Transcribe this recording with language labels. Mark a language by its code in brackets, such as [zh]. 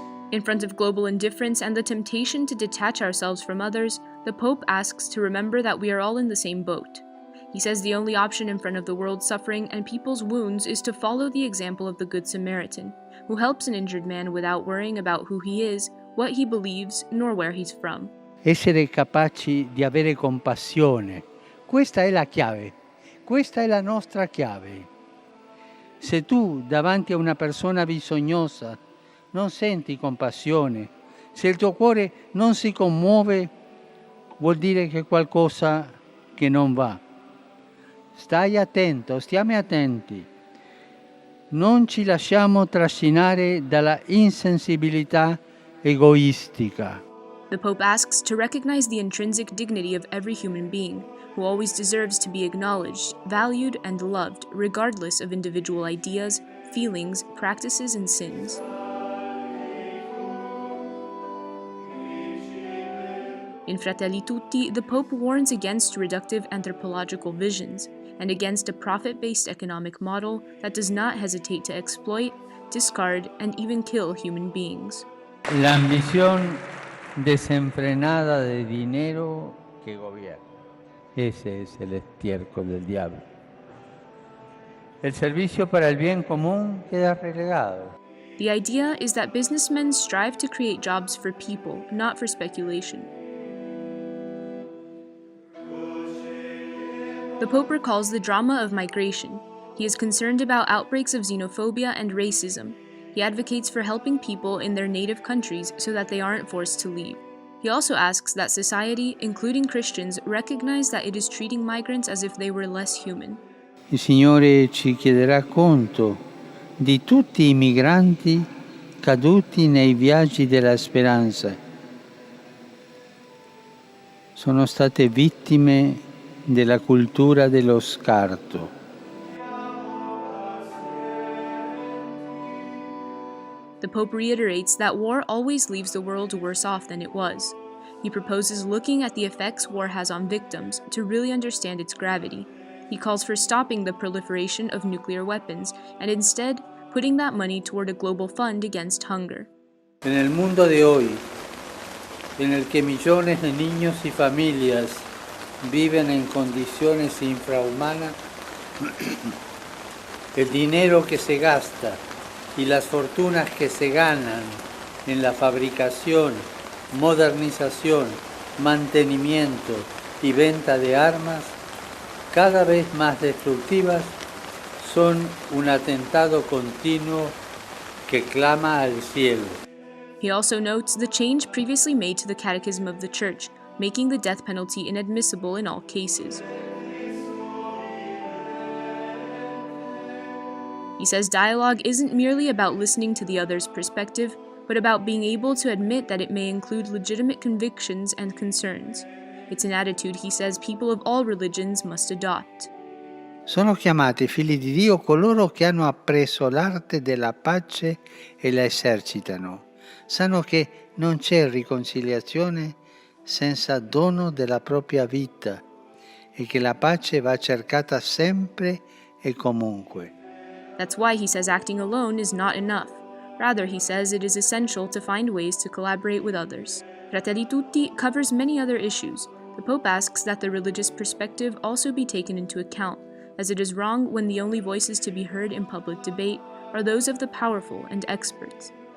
[en] In front of global indifference and the temptation to detach ourselves from others, the Pope asks to remember that we are all in the same boat. He says the only option in front of the world's suffering and people's wounds is to follow the example of the Good Samaritan, who helps an injured man without worrying about who he is, what he believes, nor where he's from. [it] Essere capaci di avere compassione, questa è la chiave, questa è la nostra chiave. Se tu davanti a una persona bisognosa non senti compassione, se il tuo cuore non si commuove, vuol dire che qualcosa che non va. Stai attento, stiamo attenti. Non ci lasciamo trascinare dalla insensibilità egoistica. [en] The Pope asks to recognize the intrinsic dignity of every human being, who always deserves to be acknowledged, valued, and loved, regardless of individual ideas, feelings, practices, and sins. In Fratelli Tutti, the Pope warns against reductive anthropological visions and against a profit-based economic model that does not hesitate to exploit, discard, and even kill human beings. [es] La ambición desenfrenada de dinero que gobierna. Ese es el estiércol del diablo. El servicio para el bien común queda relegado. [en] The idea is that businessmen strive to create jobs for people, not for speculation. The Pope recalls the drama of migration. He is concerned about outbreaks of xenophobia and racism. He advocates for helping people in their native countries so that they aren't forced to leave. He also asks that society, including Christians, recognize that it is treating migrants as if they were less human. [it] Il Signore ci chiederà conto di tutti i migranti caduti nei viaggi della speranza. Sono state vittime della cultura dello scarto. [en] The Pope reiterates that war always leaves the world worse off than it was. He proposes looking at the effects war has on victims to really understand its gravity. He calls for stopping the proliferation of nuclear weapons and instead putting that money toward a global fund against hunger. [es] En el mundo de hoy, en el que millones de niños y familias viven en condiciones infrahumanas, el dinero que se gasta y las fortunas que se ganan en la fabricación, modernización, mantenimiento y venta de armas, cada vez más destructivas, son un atentado continuo que clama al cielo. [en] He also notes the change previously made to the Catechism of the Church, making the death penalty inadmissible in all cases. He says dialogue isn't merely about listening to the other's perspective, but about being able to admit that it may include legitimate convictions and concerns. It's an attitude, he says, people of all religions must adopt. [it] Sono chiamati figli di Dio coloro che hanno appreso l'arte della pace e la esercitano. Sanno che non c'è riconciliazione senza dono della propria vita e che la pace va cercata sempre e comunque. [en] That's why he says acting alone is not enough. Rather, he says it is essential to find ways to collaborate with others. Fratelli Tutti covers many other issues. The Pope asks that the religious perspective also be taken into account, as it is wrong when the only voices to be heard in public debate are those of the powerful and experts.